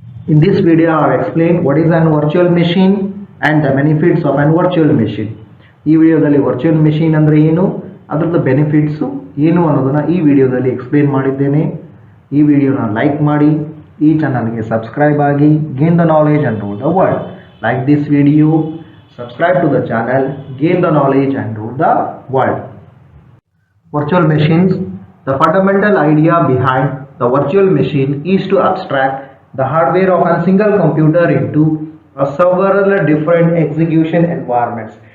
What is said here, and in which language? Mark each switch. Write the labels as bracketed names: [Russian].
[English] In this video, I have explained what is an virtual machine and the benefits of an virtual machine. [Kannada] ಈ ವಿಡಿಯೋದಲ್ಲಿ virtual machine ಅಂದರೆ ಏನು, ಅದರದ benefits ಏನು ಅನ್ನೋದನ್ನು ಈ ವಿಡಿಯೋದಲ್ಲಿ ಎಕ್ಸ್ಪ್ಲೇನ್ ಮಾಡಿದ್ದೇನೆ. ಈ ವಿಡಿಯೋನ ಲೈಕ್ ಮಾಡಿ, ಈ ಚಾನಲ್ಗೆ ಸಬ್ಸ್ಕ್ರೈಬ್ ಆಗಿ, [English] Gain the knowledge and rule the world. Like this video, subscribe to the channel, gain the knowledge and rule the world. Virtual machines. The fundamental idea behind the virtual machine is to abstract the hardware of a single computer into several different execution environments.